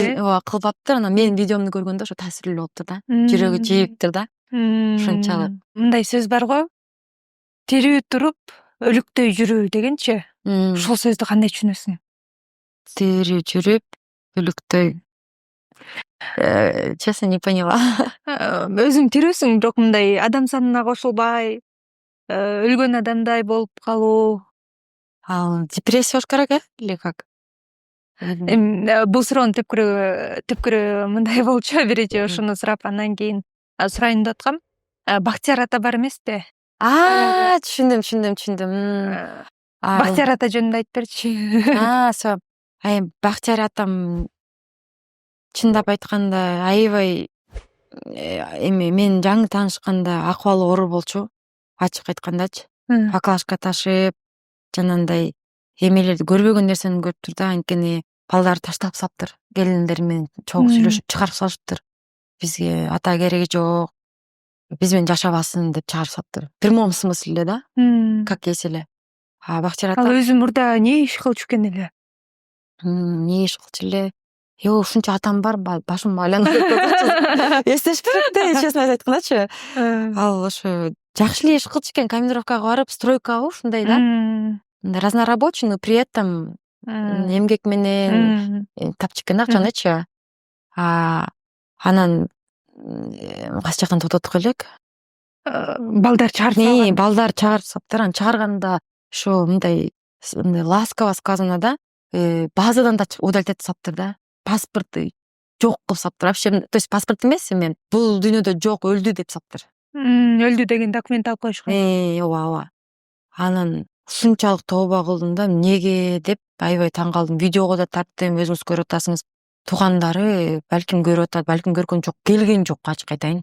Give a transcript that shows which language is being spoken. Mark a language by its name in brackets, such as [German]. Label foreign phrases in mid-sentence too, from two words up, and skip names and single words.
[Kyrgyz] Ооба, кылбаптыр. Анан менин видеомду көргөндө ошо таасирлүү болуптур да, жүрөгү жийиптир да, ушунчалык. Мындай сөз бар го, тирүү туруп өлүктөй жүрүү дегенчи. Ушул сөздү кандай түшүнөсүң? Тирүү жүрүп өлүктөй, [Russian] честно не поняла. [Kyrgyz] Өзүң тирүүсүң, бирок мындай адам санына кошулбай, өлгөн адамдай болуп калуу. Ал депрессия болуш керек [Russian] или как? [Kyrgyz] Бул суроону тепкүрө мындай болчу, биринчи ошону сурап анан кийин сурайын деп аткам. Бактияр ата бар эмеспи? Түшүндүм. Бактияр ата жөнүндө айтып берчи. Бактияр атам чындап айтканда аябай мен жаңы таанышканда акыбалы оор болчу, ачык айткандачы. Поклажка ташып, жанагындай эмелерди көрбөгөн нерсени көрүптүр да, анткени балдарды таштап салыптыр. Келиндери менен чогуу сүйлөшүп чыгарып салышыптыр. Бизге ата кереги жок, биз менен жашабасын деп чыгарып салыптыр. [Russian] В прямом смысле да, как есть эле. [Kyrgyz] Бактияр ата. Ал өзү мурда эмне иш кылчу экен эле? Эмне иш кылчу эле? Ушунча атам бар, башым айланып кетип. Эстешпейт да, честно айткандачы. Ал ошо жакшы эле иш кылчу экен, командировкага барып, стройкага ушундай да. Разнорабочий, [Russian] но при этом [Kyrgyz] эмгек менен тапчу экен акчанычы. Анан кайсы жактан токтотуп элек? Балдар чыгарып салган. Балдар чыгарып салыптыр. Анан чыгарганда ошо мындай [Russian] ласково сказано [Kyrgyz] да, базадан да удалить этип салыптыр да. Паспорты жок кылып салыптыр. [Russian] Вообще, то есть [Kyrgyz] паспорт эмес, эми бул дүйнөдө жок, өлдү деп салыптыр. Өлдү деген документ алып коюшкан. Ооба. Анан ушунчалык тооба кылдым да, эмнеге деп аябай таң калдым. Видеого да тарттым, өзүңүз көрүп атасыңыз. Туугандары балким көрүп атат, балким көргөн жок, келген жок, ачык айтайын.